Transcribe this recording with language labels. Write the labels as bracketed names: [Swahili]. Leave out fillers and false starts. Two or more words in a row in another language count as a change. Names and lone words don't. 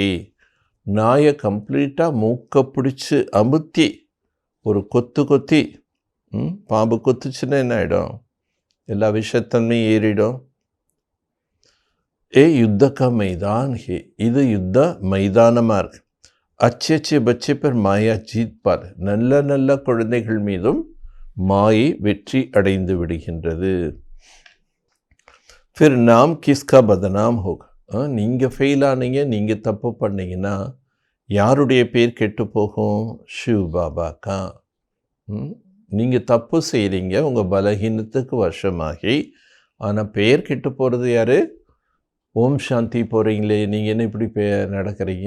[Tamil] நாயை கம்ப்ளீட்டாக மூக்க பிடிச்சி அமுத்தி ஒரு கொத்தி பாம்பு கொத்துச்சுன்னா என்ன ஆகிடும்? எல்லா விஷத்தன்மையும் ஏறிடும். [Hindi] ये युद्ध का मैदान है. [Tamil] இது யுத்த மைதானமாக இருக்கு. [Hindi] अच्छे अच्छे बच्चे पर माया जीत पार. [Tamil] நல்ல நல்ல குழந்தைகள் மீதும் மாயை வெற்றி அடைந்து விடுகின்றது. [Hindi] फिर नाम किसका बदनाम होगा? [Tamil] நீங்கள் ஃபெயில் ஆனீங்க, நீங்கள் தப்பு பண்ணீங்கன்னா யாருடைய பேர் கெட்டு போகும்? [Hindi] शिव बाबा का. [Tamil] நீங்கள் தப்பு செய்கிறீங்க, உங்கள் பலகீனத்துக்கு வசமாகி, ஆனால் பெயர் கெட்டு போகிறது யார்? [Hindi] ओम शांति [Tamil] போகிறீங்களே, நீங்கள் என்ன இப்படி நடக்கிறீங்க?